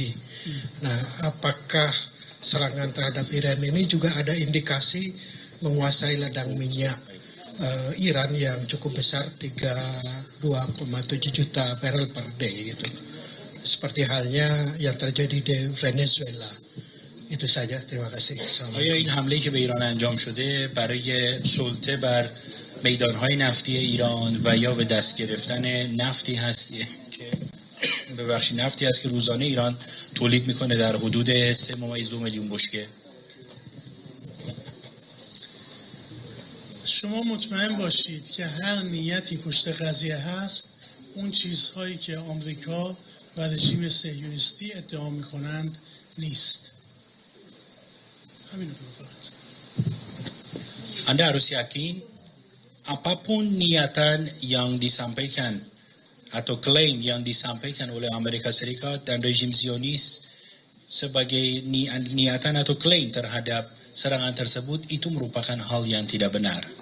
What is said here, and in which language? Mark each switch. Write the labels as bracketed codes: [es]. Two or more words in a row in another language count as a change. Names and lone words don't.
[id] Nah, apakah serangan terhadap Iran ini juga ada indikasi menguasai ladang minyak Iran yang cukup besar, 2,7 juta [en] barrel per day [id] gitu. Seperti halnya yang terjadi di Venezuela. Itu saja, terima kasih. [fa] آیا این حمله که به ایران انجام شده برای سلطه بر میدانهای نفتی ایران و یا به دست گرفتن نفتی هست که روزانه ایران تولید میکنه در حدود 3.2 میلیون بشکه؟ شما مطمئن باشید که هر نیتی پشت قضیه هست، اون چیزهایی که آمریکا و رژیم صهیونیستی ادعا میکنند نیست. همین رو فقط. [id] Anda harus yakin apapun niatan yang disampaikan atau klaim yang disampaikan oleh Amerika Serikat dan rejim Zionis sebagai niatan atau klaim terhadap serangan tersebut itu merupakan hal yang tidak benar.